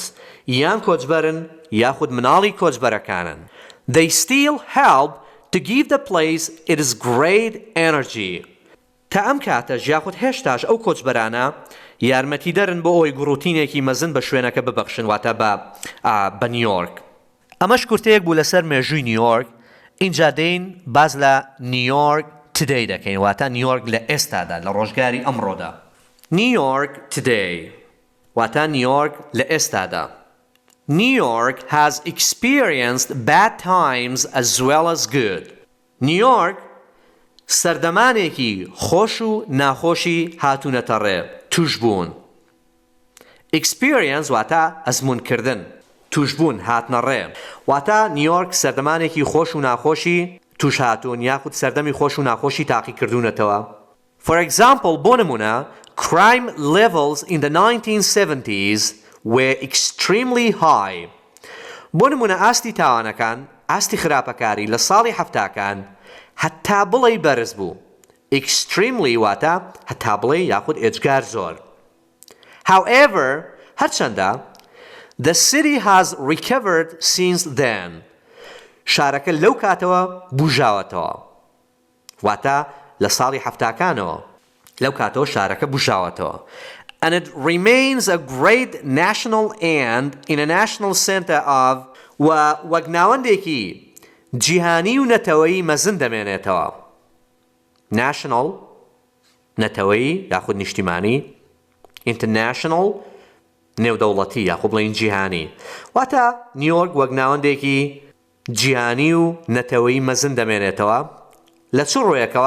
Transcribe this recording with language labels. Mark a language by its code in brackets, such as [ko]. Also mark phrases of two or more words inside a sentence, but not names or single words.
[ckb] یان کۆچبەرن یاخود مناڵی کۆچبەرەکانن. [en] They still help to give the place its great energy. [ckb] تا ئەم کاتەش یاخود هێشتاش ئەو کۆچبەرانە یارمەتی دەرن بۆ ئەوەی گوڕوتینێکی مەزن بە شوێنەکە ببەخشن, واتە بە نیویۆرک. ئەمەش کورتەیەک بوو لەسەر مێژووی نیویۆرک. اینجا دەین باز لە نیویۆرک today دەکەین, واتە نیویۆرک لە ئێستادا, لە ڕۆژگاری ئەمڕۆدا. نیویۆرک today. واتە نیویۆرک لە ئێستادا. [en] New York has experienced bad times as well as good. [ckb] New York سەردەمانێکی خۆش و ناخۆشی هاتوونەتە ڕێ، توش بوون. Experience واتە ئەزموونکردن، توش بوون هاتنە ڕێ. واتە نیویۆرک سەردەمانێکی خۆش و ناخۆشی توش هاتوون یاخود سەردەمی خۆش و ناخۆشی تاقی کردوونەتەوە. [en] For example, [ckb] بۆ نمونە [en] crime levels in the 1970s were extremely high. [ckb] بۆ نمونە ئاستی تاوانەکان، ئاستی خراپەکاری لە ساڵی هەفتاکان هەتا بڵێ بەرز بوو. Extremely واتە هەتا بڵێ یاخود ئێجگار زۆر. [en] However, هەرچەندە the city has recovered since then. [ckb] شارەکە لەو کاتەوە بوژاوەتەوە. واتە لە ساڵی هەفتاکانەوە لەو کاتەوە شارەکە بوژاوەتەوە. [en] And it remains a great national and international center of [ckb] وەک ناوەندێکی جیهانی و نەتەوەیی مەزن دەمێنێتەوە. National نەتەوەیی یاخود نیشتیمانی، International نێودەوڵەتی یاخود بڵێن جیهانی. واتە نیویۆرک وەک ناوەندێکی جیهانی و نەتەوەیی مەزن دەمێنێتەوە لە چ ڕوویەکەوە؟